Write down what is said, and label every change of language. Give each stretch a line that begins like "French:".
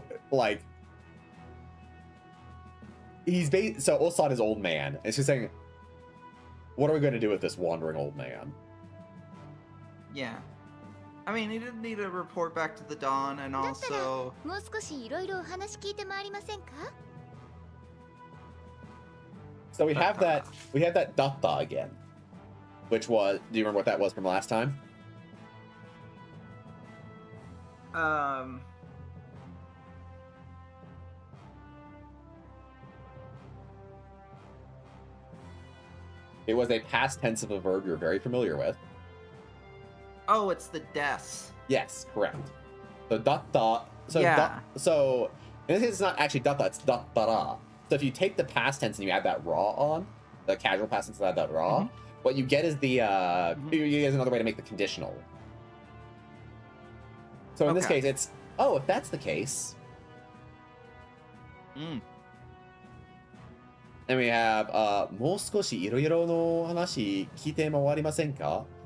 English: Like so Osan is old man, and she's saying, what are we going to do with this wandering old man? Yeah. I mean, he didn't need to report back to the Dawn, and
Japanese: だったら
English: also
Japanese: もう少しいろいろお話聞いて回りませんか？
English: So we have that datta again, which was, do you remember what that was from last time? It was a past tense of a verb you're very familiar with. oh, it's the deaths. Yes, correct. So datta. So Yeah. so in this case, it's not actually datta. It's dattara. So if you take the past tense and you add that raw on, the casual past tense and add that raw, what you get is the you get another way to make the conditional. So in this Okay. case, it's if that's the case, Mm. then we have
Japanese: もう少しいろいろの話聞いて回りませんか?